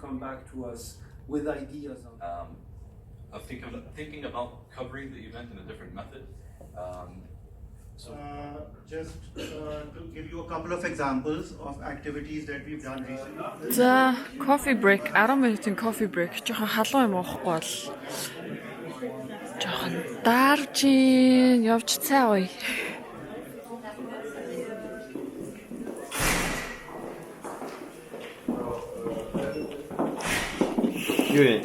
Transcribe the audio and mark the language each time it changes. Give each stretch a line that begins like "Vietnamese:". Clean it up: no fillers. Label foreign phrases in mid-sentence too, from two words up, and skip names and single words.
English: Come back to us with ideas on... of thinking about covering the event in a different method. Just to give you a couple of examples of activities that we've done recently.
Mongolian: За
English: coffee break
Mongolian: 10 минутын
English: coffee break
Mongolian: жоохон халуун юм уухгүй бол жоохон даарж явж цай ууя. Юу вэ?